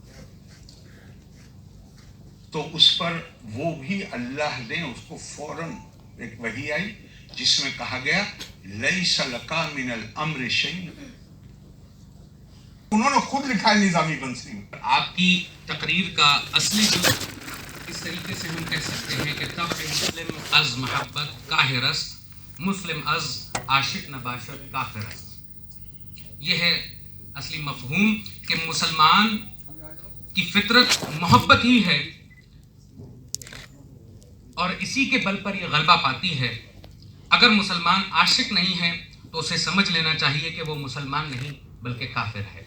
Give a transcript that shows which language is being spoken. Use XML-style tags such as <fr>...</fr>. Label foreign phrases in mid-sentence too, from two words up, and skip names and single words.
<ur>تو اس پر وہ بھی اللہ نے اس کو فوراً ایک وحی آئی جس میں کہا گیا</ur> <ar>لیس لک من الامر شیء.</ar> <ur>انہوں نے خود لکھا ہے نظامی بنسری میں. آپ کی تقریر کا اصلی جو اس طریقے سے ہم کہہ سکتے ہیں کہ</ur> <fa>طبع مسلم از محبت کاہر است, مسلم از عاشق نباشد کافر است.</fa> <ur>یہ ہے اصلی مفہوم کہ مسلمان کی فطرت محبت ہی ہے اور اسی کے بل پر یہ غلبہ پاتی ہے. اگر مسلمان عاشق نہیں ہے تو اسے سمجھ لینا چاہیے کہ وہ مسلمان نہیں بلکہ کافر ہے.</ur>